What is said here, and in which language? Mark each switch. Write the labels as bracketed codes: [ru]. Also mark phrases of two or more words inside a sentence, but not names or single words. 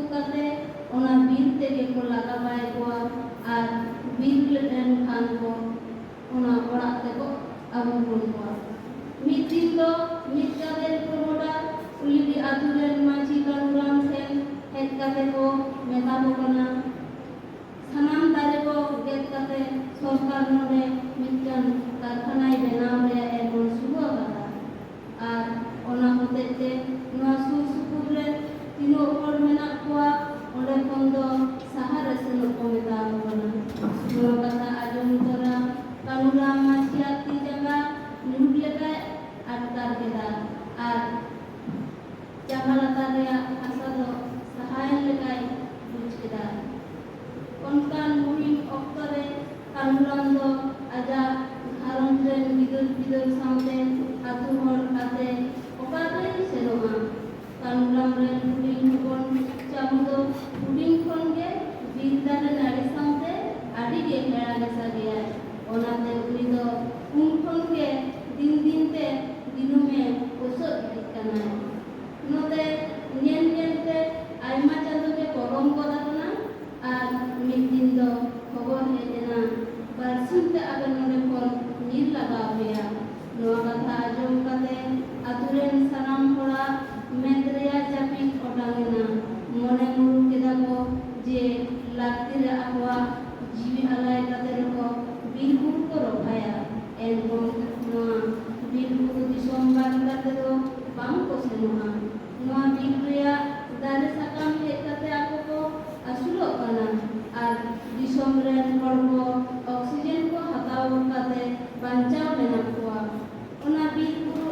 [sat] kate ona bir tege ko laga bai koa ar bir leten khan ko ona orak te ko abu pun koa mid din do mid kader promoda uli di aturen maji kanuram sen het kate ko meta ko kana sanam dare ko get kate sorkar node mitjan karkhanai benaw re emon subo kata ar ona hotete noa sur supur re tino hor menak koa onde kon do sahara senok ko meta ko kana noa kata ajong tora kanuram maji ati jaga nuhud leka atkar keda ar jamalata reya asado sahayan lekai buj keda onkan muhim oktore kanuram do aja gharon ren bidol saute atu hor kate okare senoma kanuram ren huding hubon chamudo huding khon ge bindare nari saute adi ge hera gesa geya onate uri do un khon ge din din te dinume osot dikana note nyen nyen te aima chando ge korom koda kana ar mid din do khobor hedena barsin te agar node kon nir laga hoya noa katha ajom kate aturen sanam hora medreya japik odangena mone muru keda ko je lakti re akwa jiwi alai kate ko bilbul ko rokhaya elbom noa bilbul disom ban kate do bang ko senoha noa bilbria dare sakam he kate ako ko asulo kana ar disom ren hor ko oksigen ko hataw kate banchaw menak koa ona bilbul